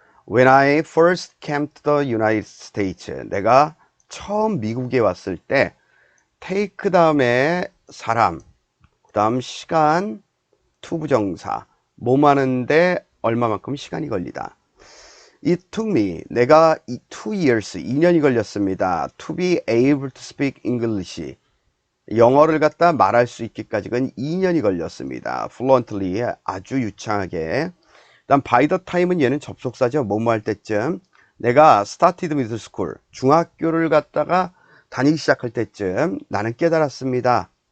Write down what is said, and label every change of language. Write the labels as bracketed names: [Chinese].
[English] When I first came to the United States [Korean] 내가 처음 미국에 왔을 때 take 다음에 사람 그 다음 시간 투부정사 몸 하는데 얼마만큼 시간이 걸리다. [English] It took me [Korean] 내가 [English] 2 years [Korean] 2년이 걸렸습니다. [English] To be able to speak English [Korean] 영어를 갖다 말할 수 있기까지는 2년이 걸렸습니다. fluently 아주 유창하게. 다음 by the time은 얘는 접속사죠. 뭐뭐 할 때쯤. 내가 [English] started middle school [Korean] 중학교를 갖다가 다니기 시작할 때쯤 나는 깨달았습니다.